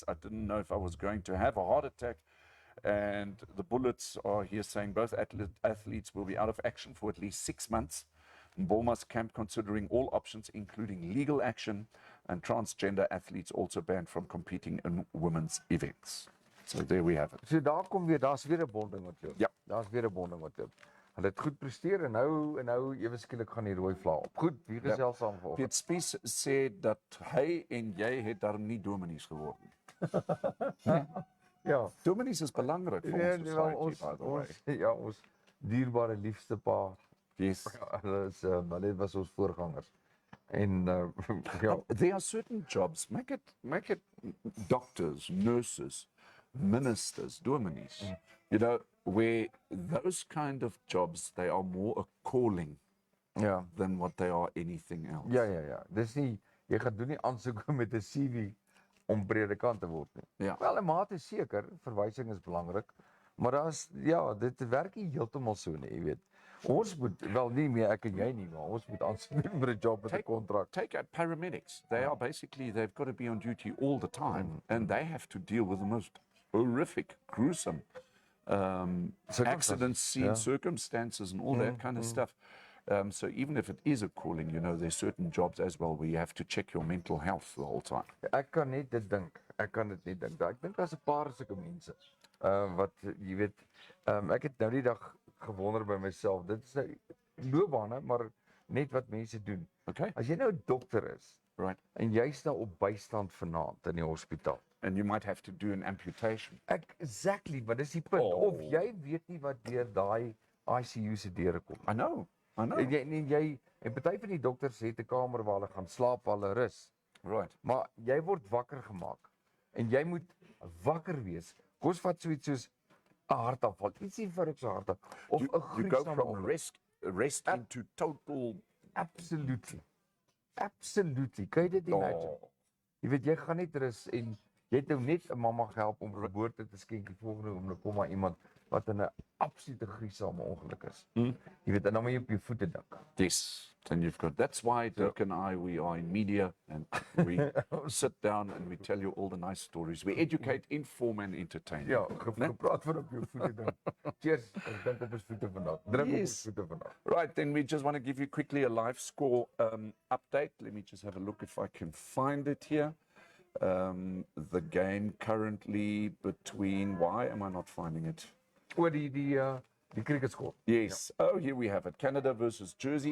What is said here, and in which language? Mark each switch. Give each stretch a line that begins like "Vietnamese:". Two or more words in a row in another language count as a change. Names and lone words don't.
English: I didn't know if I was going to have a heart attack. And the bullets are here saying both athletes will be out of action for at least 6 months. Mboma's camp considering all options, including legal action, and transgender athletes also banned from competing in women's events. So there we have it.
Afrikaans: So daar's weer 'n bonding wat loop. Ja. Daar's weer 'n bonding wat loop. Hulle het goed presteer en nou ewe skielik gaan die rooi vlak op. Goed, wie gesels saam vanoggend? Piet Spies sê dat hy en jy het daarom nie dominees geword nie. Ja. Dominees is belangrik vir ons society,
English: by the way.
Afrikaans: Ja, ons dierbare liefste pa.
English: Yes.
Afrikaans: Hulle was ons voorgangers. En ja,
English: There are certain jobs, make it doctors, nurses, ministers, dominees, where those kind of jobs, they are more a calling
Afrikaans: ja.
English: than what they are anything else.
Afrikaans: Ja. Dis nie jy gaan doen nie aansoek met 'n CV om predikant te word nie. Ja. Wel, 'n mate seker, verwysing is belangrik, maar dit werk nie heeltemal so nie, jy weet. Ons moet wel nie meer ek en jy nie, maar ons moet aansoek doen vir 'n job met 'n kontrak.
English: Take paramedics. They are basically, they've got to be on duty all the time, and they have to deal with the most horrific, gruesome accidents, scene circumstances, and all that kind of stuff. So even if it is a calling, there's certain jobs as well where you have to check your mental health the whole time.
Afrikaans: Ek kan net dit dink. Ek dink daar's 'n paar sulke mense. Wat jy weet, ek het nou die dag gewonder by myself. Dit is nou loopbane, maar net wat mense doen.
English: Okay.
Afrikaans: As jy nou 'n dokter is,
English: Right.
Afrikaans: en jy staan op bystand vanaand in die hospitaal.
English: And you might have to do an amputation. Exactly,
Afrikaans: maar dis die punt.
English: Oh.
Afrikaans: Of jy weet nie wat deur daai ICU se deure kom.
English: I know.
Afrikaans: En party van die dokters het 'n kamer waar hulle gaan slaap, waar hulle rus.
English: Right.
Afrikaans: Maar jy word wakker gemaak en jy moet wakker wees. Kos vat so iets soos 'n hartaanval. Ietsie vir 'n hartaanval of 'n
English: You go
Afrikaans: gruisame
English: from
Afrikaans: ongeluk.
English: rest into total. Absolutely.
Afrikaans: Kan jy dit imagine? Jy weet jy gaan net rus en jy het nou net 'n mamma gehelp om geboorte te skenk. Die volgende oomblik kom maar iemand wat in 'n absolute gruisame ongeluk is. Jy weet en dan moet jy op jou voete dink.
English: Yes. Then you've got. That's why Dirk and I, we are in media, and we sit down and we tell you all the nice stories. We educate, inform, and entertain.
Afrikaans: Ja, gepraat van op jou voete dink.
English: Cheers.
Afrikaans: Ek dink op ons voete vandag. Druk op ons voete vandag.
English: Right, then we just want to give you quickly a live score update. Let me just have a look if I can find it here. The game currently between. Why am I not finding it?
Afrikaans: Oor die cricket score.
English: Yes. Oh, here we have it. Canada versus Jersey.